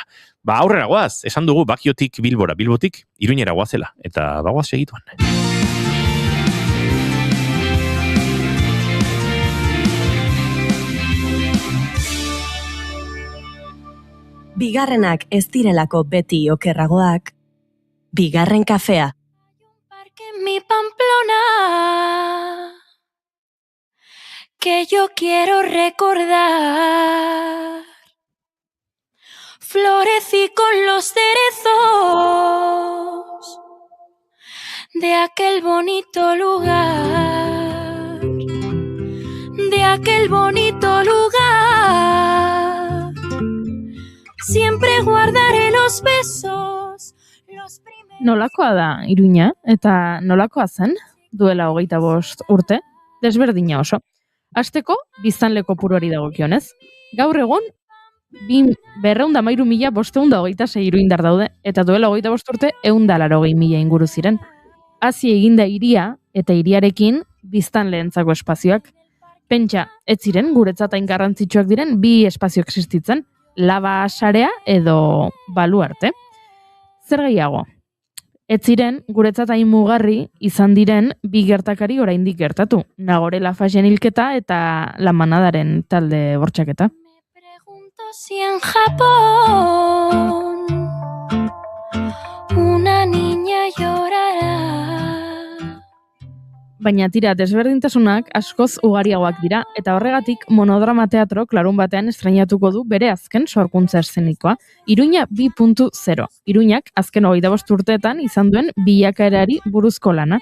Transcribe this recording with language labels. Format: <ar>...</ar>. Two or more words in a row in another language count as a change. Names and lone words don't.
<eu>Aurrera goaz, esan dugu Bakiotik Bilbora, Bilbotik Iruñera goazela, eta bagoaz segituan. Bigarrenak ez direlako beti okerragoak, Bigarren kafea.</eu> <es>Mi Pamplona, que yo quiero recordar. Florecí con los cerezos de aquel bonito lugar, de aquel bonito lugar. Siempre guardaré los besos.</es> <eu>Nolakoa da Iruña, eta nolakoa zen, duela 25 urte, desberdina oso. Hasteko, biztanle kopuruari dagokionez. Gaur egun, 213.526 iruindar daude, eta duela 25 urte, 180.000 inguru ziren. Hazi eginda hiria, eta hiriarekin, biztanleentzako espazioak. Pentsa, ez ziren, guretzat hain garrantzitsuak diren, 2 espazio existitzen. laba sarea edo baluarte. Zer gehiago? Ez ziren, guretzat hain mugarri izan diren bi gertakari oraindik gertatu. Nagore Lafayen hilketa eta La Manadaren talde bortxaketa.</eu> <es>Si en Japón una niña llorará.</es> <eu>Baina tira, desberdintasunak askoz ugariagoak dira, eta horregatik Monodrama Teatrok larun batean estrainatuko du bere azken sorkuntza eszenikoa, Iruña 2.0. Iruñak azken 25 urteetan izan duen bilakaerari buruzko lana.</eu>